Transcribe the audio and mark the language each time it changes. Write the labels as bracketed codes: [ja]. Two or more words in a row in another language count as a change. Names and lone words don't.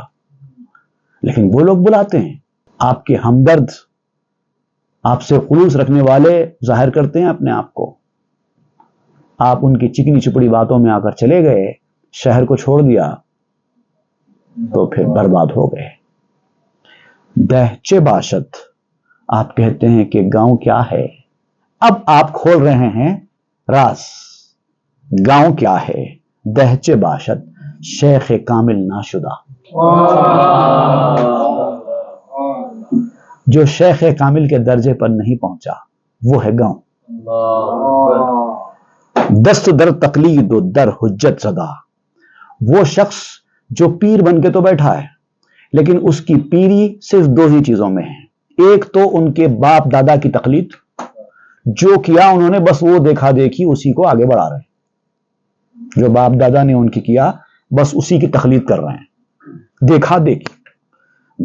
[ur] لیکن وہ لوگ بلاتے ہیں، آپ کے ہمدرد، آپ سے خلوص رکھنے والے ظاہر کرتے ہیں اپنے آپ کو، آپ ان کی چکنی چپڑی باتوں میں آ کر چلے گئے، شہر کو چھوڑ دیا تو پھر برباد ہو گئے۔ [fa] دہچے باشد، [ur] آپ کہتے ہیں کہ گاؤں کیا ہے، اب آپ کھول رہے ہیں راز۔ گاؤں کیا ہے؟ [fa] دہچے باشد شیخ کامل ناشدہ، [ur] جو شیخ کامل کے درجے پر نہیں پہنچا وہ ہے گاؤں۔ [fa] دست در تقلید و در حجت زدہ، [ur] وہ شخص جو پیر بن کے تو بیٹھا ہے لیکن اس کی پیری صرف دو ہی چیزوں میں ہے، ایک تو ان کے باپ دادا کی تقلید، جو کیا انہوں نے بس وہ دیکھا دیکھی اسی کو آگے بڑھا رہے ہیں، جو باپ دادا نے ان کی کیا بس اسی کی تقلید کر رہے ہیں، دیکھا دیکھی۔